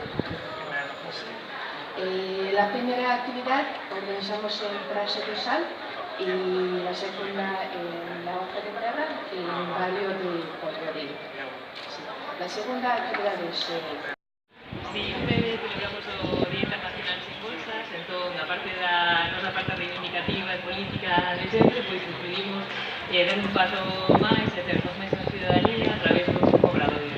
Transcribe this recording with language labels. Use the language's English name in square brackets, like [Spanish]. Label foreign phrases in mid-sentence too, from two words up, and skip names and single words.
[Spanish] La primera actividad organizamos en Praça do Sal y la segunda en la Hoja de Terra, en el barrio de Portugalillo. Sí. La segunda actividad es... Siempre celebramos [Galician] o Día Internacional Sin Bolsas, entón, aparte da nosa parte reivindicativa e política de sempre, pois decidimos dar un paso máis e termos máis a ciudadanía a través do obradoiro.